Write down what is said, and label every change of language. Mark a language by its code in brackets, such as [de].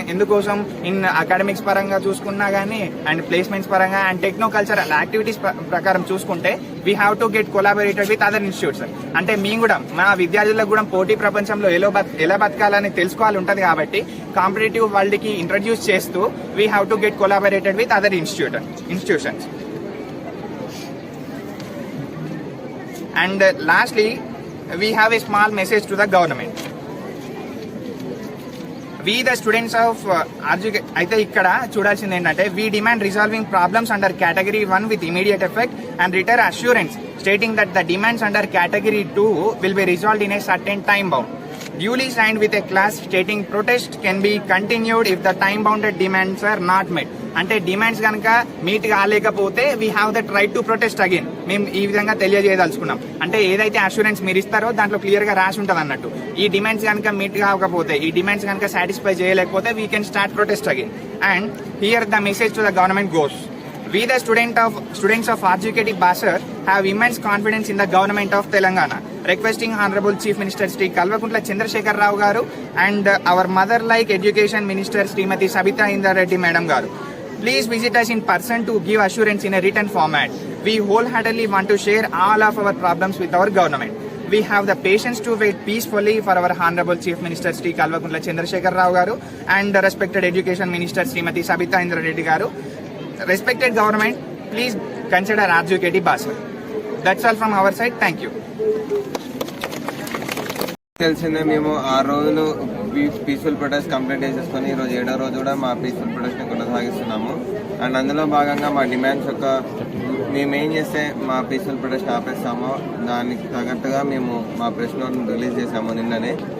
[te] ఎందుకోసం in academics పరంగా చూసుకున్నా గానీ అండ్ ప్లేస్మెంట్స్ పరంగా అండ్ టెక్నో కల్చరల్ యాక్టివిటీస్ ప్రకారం చూసుకుంటే [en] We have to get collaborated with other institutes. [te] అంటే మేము కూడా మా విద్యార్థులకు కూడా పోటీ ప్రపంచంలో ఎలా బతకాలని తెలుసుకోవాలి ఉంటుంది కాబట్టి కాంపిటేటివ్ వరల్డ్ కి ఇంట్రడ్యూస్ చేస్తూ [en] We have to get collaborated with other institutions. And lastly, we have a small message to the government. We the students of [te] అయితే ఇక్కడ చూడాల్సింది ఏంటంటే [en] we demand resolving problems under category 1 with immediate effect and return assurance stating that the demands under category 2 will be resolved in a certain time bound. Duly signed with a class stating protest can be continued if the time bounded demands are not met. [te] అంటే demands కనుక meet కాలేకపోతే [en] We have that right to protest again. [te] మేము ఈ విధంగా తెలియజేయదలుచుకున్నాం. అంటే ఏదైతే assurance మీరు ఇస్తారో దాంట్లో క్లియర్ గా రాసి ఉంటుంది అన్నట్టు. ఈ డిమాండ్స్ కనుక మీట్ కాకపోతే, ఈ డిమాండ్స్ కనుక సాటిస్ఫై చేయలేకపోతే [en] We can start protest again. And here the message to the government goes. We the students of RGKT Basar have immense confidence in the government of Telangana. Requesting Honorable Chief Minister Sri Kalvakuntla Chandrasekhar Rao garu and our mother-like Education Minister Srimati Sabita Indra Reddy Madam garu. Please visit us in person to give assurance in a written format. We wholeheartedly want to share all of our problems with our government. We have the patience to wait peacefully for our Honorable Chief Minister Sri Kalvakuntla Chandrasekhar Rao garu and the respected Education Minister Srimati Sabita Indra Reddy garu. Respected government, please consider RGKT Basar. That's all from our side. Thank you. [te] తెలిసిందే మేము 6 రోజులు peaceful protest complete చేసేసుకొని ఈరోజు 7వ రోజు కూడా మా peaceful protest కొనసాగిస్తున్నాము. And అందులో భాగంగా మా డిమాండ్స్ మేము ఏం చేస్తే మా పీస్ఫుల్ ప్రొటెస్ట్ ఆపేస్తామో దానికి తగ్గట్టుగా మేము మా ప్రెస్ నోట్ను రిలీజ్ చేసాము నిన్ననే.